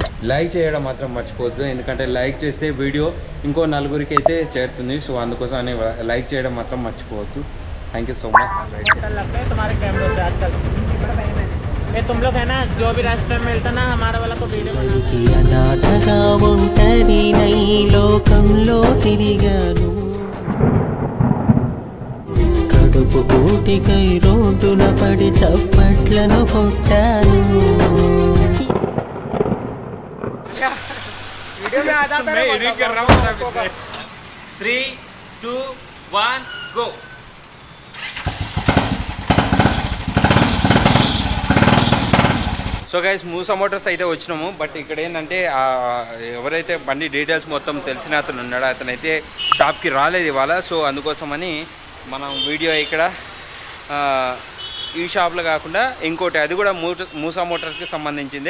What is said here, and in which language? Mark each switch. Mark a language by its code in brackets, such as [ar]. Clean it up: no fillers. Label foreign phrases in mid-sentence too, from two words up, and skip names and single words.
[te] లైక్ చేయడం మాత్రం మర్చిపోవద్దు, ఎందుకంటే లైక్ చేస్తే వీడియో ఇంకో నలుగురికి అయితే చేరుతుంది. సో అందుకోసం అని లైక్ చేయడం మాత్రం మర్చిపోవద్దు. [en] thank you so much. [hi] तुम लोग है ना जो भी रास्ते में मिलता ना हमारा वाला को वीडियो [te] అనాథగా ఉంటది నై లోకంలో తిరిగాను కడుపు కూటికై రోడ్డున పడి చప్పట్లను కొట్టాను. [hi] वीडियो में आ जाता है, मैं एडिट कर रहा हूँ. [en] 3 2 1 गो. so guys [te] మూసా మోటార్స్ అయితే వచ్చినాము. బట్ ఇక్కడ ఏంటంటే ఎవరైతే బండి డీటెయిల్స్ మొత్తం తెలిసిన అతను ఉన్నాడో అతనైతే షాప్కి రాలేదు ఇవాళ. సో అందుకోసమని మనం వీడియో ఇక్కడ ఈ షాప్లో కాకుండా ఇంకోటి, అది కూడా మూసా మోటార్స్కి సంబంధించిందే.